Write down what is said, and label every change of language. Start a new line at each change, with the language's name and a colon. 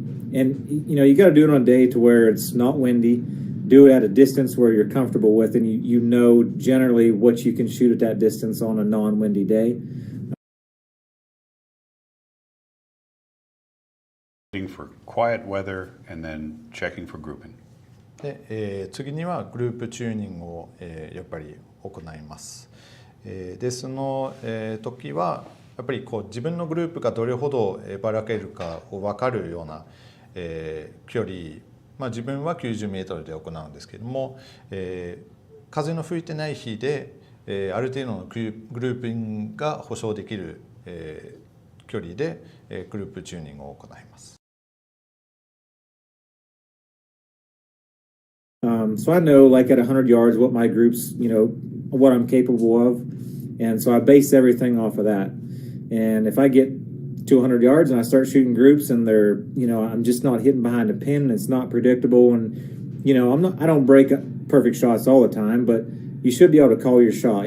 English: And, you got to do it on a day to where it's not windy. Do it at a distance where you're comfortable with, and you know generally what you can shoot at that distance on a non-windy day. For quiet weather and then checking for grouping.
Japanese: で、次にはグループチューニングを、やっぱり行います。でその、時はやっぱり自分のグループがどれほどばらけるかを分かるような、距離、自分は90メートルで行うんですけれども、風の吹いてない日で、ある程度のグルーピングが保証できる、距離で、グループチューニングを行います。
English: So I know, like at 100 yards, what my groups, what I'm capable of, and so I base everything off of that. And if I get to 100 yards and I start shooting groups, and they're, I'm just not hitting behind a pin, and it's not predictable, and I don't break perfect shots all the time, but you should be able to call your shot.